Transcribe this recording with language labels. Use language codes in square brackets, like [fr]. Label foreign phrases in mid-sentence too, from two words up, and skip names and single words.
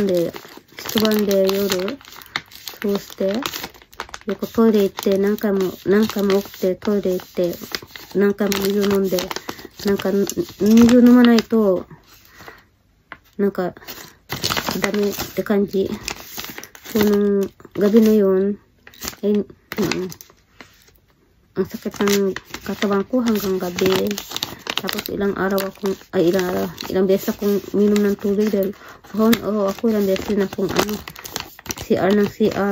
[ja] で夜、そうして、よくトイレ行って、何回も起きて、トイレ行って、何回も水飲んで、水飲まないと、ダメって感じ。 [tl] gabi na yun, ang sakit ng katawan ko hanggang gabi. Tapos ilang beses akong minom ng tubig dahil ako ilang beses na akong CR ng CR.